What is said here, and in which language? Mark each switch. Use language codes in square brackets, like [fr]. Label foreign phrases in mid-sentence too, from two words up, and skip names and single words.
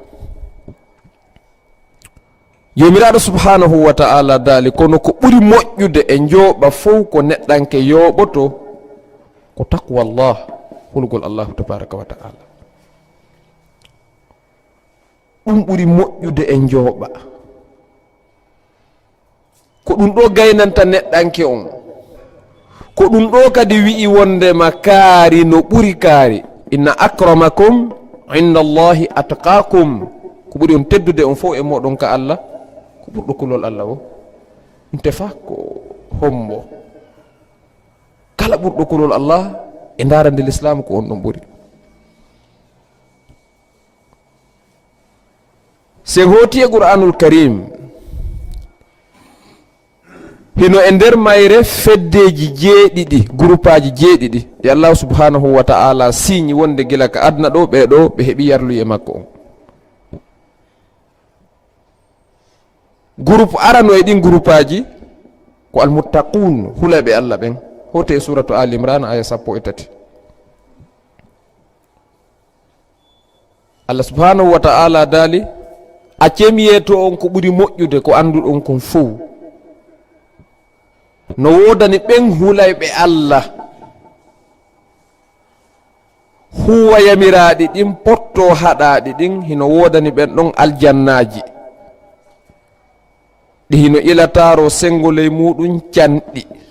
[ff] Jomiraɗo [ar] سبحانه وتعالى [ff] daali kono ko ɓuri moƴƴude e njooɓa fof ko neɗɗanke yooɓoto ko taqwallah, hulgol [ar] الله تبارك وتعالى. [ff] ɗum ɓuri moƴƴude e njooɓa, ko ɗum ɗo gaynanta neɗɗanke on, ko ɗum ɗo kadi wi'i wondema kaari no ɓuri kaari. [ar] إن أكرمكم عند الله أتقاكم, [ff] ko ɓuri on teddude on fof e moɗon ka Allah ko ɓurɗo kulol Allah o. ɗum tefa ko hombo, kala ɓurɗo kulol Allah e darande l'islam ko on ɗon ɓuri. sen hooti e [ar] القرآن الكريم [ff] hino e nder mayre feddeji jeeɗiɗi, groupe aji jeeɗiɗi e Allah [ar] سبحانه وتعالى [ff] signe wonde gila ka adna ɗo ɓeɗo ɓe heeɓi yarluy e makko on. groupe arano e ɗin groupe aji ko almuttaqun, hulaɓe Allah ɓen, hote e suratu al imran aya 13. Allah [ar] سبحانه وتعالى [ff] daali accemiyeto on ko ɓuri moƴƴude ko anduɗon kon fof no wodani ɓen hulayɓe Allah huwa yamiraɗi ɗin potto haɗaɗi ɗin, hino wodani ɓen ɗon aljannaji ɗi hino ilataro sengoley muɗum canɗi.